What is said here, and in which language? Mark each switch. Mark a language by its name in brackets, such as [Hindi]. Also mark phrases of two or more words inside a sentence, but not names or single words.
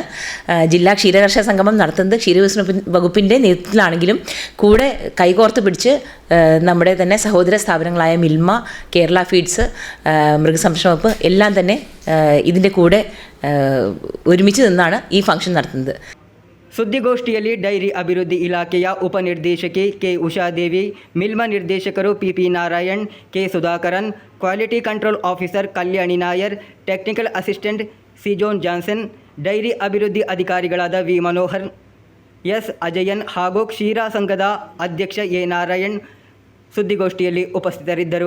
[Malayalam] ജില്ലാ ക്ഷീരകർഷക സംഗമം നടത്തുന്നത് ക്ഷീരവികസന വകുപ്പിൻ്റെ നേതൃത്വത്തിലാണെങ്കിലും കൂടെ കൈകോർത്ത് പിടിച്ച് നമ്മുടെ തന്നെ സഹോദര സ്ഥാപനങ്ങളായ മിൽമ, കേരള ഫീഡ്സ്, മൃഗസംരക്ഷണ വകുപ്പ് എല്ലാം തന്നെ ഇതിൻ്റെ കൂടെ ഒരുമിച്ച് നിന്നാണ് ಈ ಫಂಕ್ಷನ್ നടത്തുന്നത്. [Kannada] ಸುದ್ದಿಗೋಷ್ಠಿಯಲ್ಲಿ ಡೈರಿ ಅಭಿವೃದ್ಧಿ ಇಲಾಖೆಯ ಉಪನಿರ್ದೇಶಕಿ ಕೆ ಉಷಾದೇವಿ, ಮಿಲ್ಮ ನಿರ್ದೇಶಕರು PP ನಾರಾಯಣ್, ಕೆ ಸುಧಾಕರನ್, ಕ್ವಾಲಿಟಿ ಕಂಟ್ರೋಲ್ ಆಫೀಸರ್ ಕಲ್ಯಾಣಿ ನಾಯರ್, ಟೆಕ್ನಿಕಲ್ ಅಸಿಸ್ಟೆಂಟ್ ಸಿಜೋನ್ ಜಾನ್ಸನ್, ಡೈರಿ ಅಭಿವೃದ್ಧಿ ಅಧಿಕಾರಿಗಳಾದ ವಿ ಮನೋಹರ್, ಎಸ್ ಅಜಯನ್ ಹಾಗೂ ಕ್ಷೀರ ಸಂಘದ ಅಧ್ಯಕ್ಷ ಎ ನಾರಾಯಣ್ ಸುದ್ದಿಗೋಷ್ಠಿಯಲ್ಲಿ ಉಪಸ್ಥಿತರಿದ್ದರು.